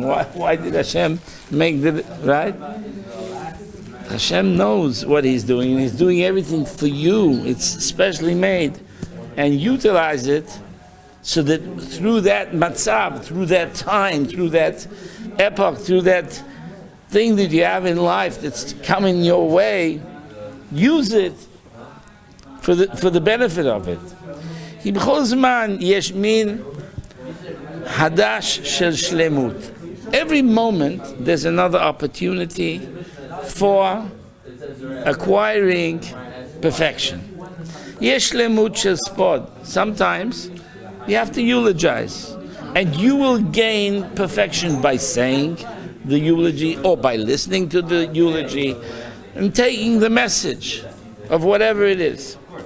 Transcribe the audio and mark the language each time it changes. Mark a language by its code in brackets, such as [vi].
[en] Why did Hashem make the right? Hashem knows what He's doing, and He's doing everything for you. It's specially made, and utilize it so that through that matzav, through that time, through that epoch, through that thing that you have in life that's coming your way, use it for the benefit of it. [he] כי בכל זמן יש מין חדש של שלמות. [en] Every moment there's another opportunity for acquiring perfection. [he] יש שלמות של ספוד. [en] Sometimes you have to eulogize, and you will gain perfection by saying the eulogy or by listening to the eulogy and taking the message of whatever it is.